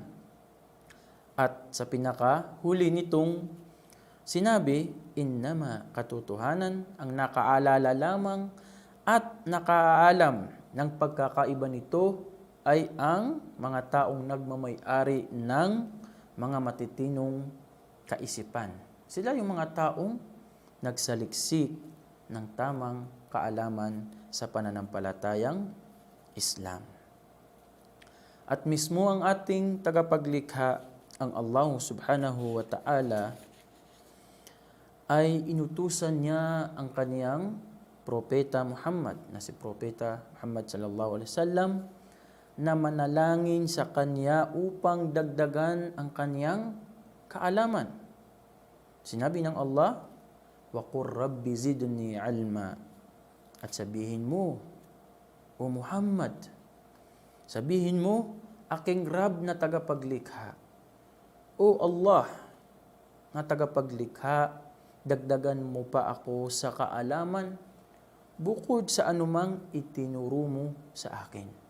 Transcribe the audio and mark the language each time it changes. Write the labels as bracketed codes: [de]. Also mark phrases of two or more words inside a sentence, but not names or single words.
[tl] At sa pinakahuli nitong sinabi, innama katotohanan ang nakaalala lamang at nakaalam ng pagkakaiba nito ay ang mga taong nagmamay-ari ng mga matitinong kaisipan. Sila yung mga taong nagsaliksik ng tamang kaalaman sa pananampalatayang Islam. At mismo ang ating tagapaglikha, ang Allah [ar] سبحانه وتعالى, [tl] ay inutusan niya ang kaniyang propeta Muhammad, na si propeta Muhammad [ar] صلى الله عليه وسلم, [tl] na manalangin sa kanya upang dagdagan ang kaniyang kaalaman. Sinabi ng [ar] Allah, وقل رب زدني علما. [tl] At sabihin mo, o Muhammad, sabihin mo, aking Rab na tagapaglikha, o Allah na tagapaglikha, dagdagan mo pa ako sa kaalaman bukod sa anumang itinuro mo sa akin.